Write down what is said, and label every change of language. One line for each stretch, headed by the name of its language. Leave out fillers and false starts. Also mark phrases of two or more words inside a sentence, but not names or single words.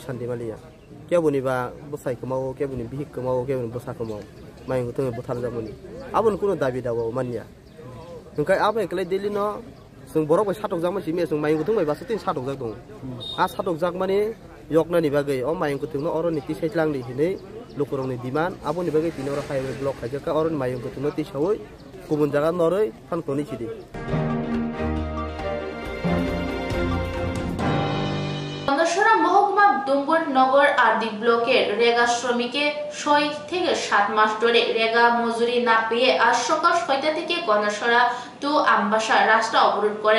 Kok Borok: sandimaliya kebuni ba bosai kemau kebuni bihik kemau kebuni bosa kemau mayung kuthuni bothar jamoni abon kuno dabi dawo mania tungkai abai klai deli no sung borok bai satok jang masi me sung mayung kuthung bai basatin satok jak dong a satok jak mani yokna ni bagai o mayung kuthungno oro niti saitlang ni hine lokorong ni diman abo ni bagai tinora
English: highway block
Kok Borok: khajaka oro mayung kuthungno ti sawoi kubun jaga noroi phankoni chidi
Bangla: মহকুমা ডুম্বুরনগর আরডি ব্লকের রেগা শ্রমিকে 6 থেকে 7 মাস ধরে রেগা মজুরি না পেয়ে আজ সকাল 6টা থেকে গণেশরা টু আমবাসা রাস্তা অবরোধ করেন।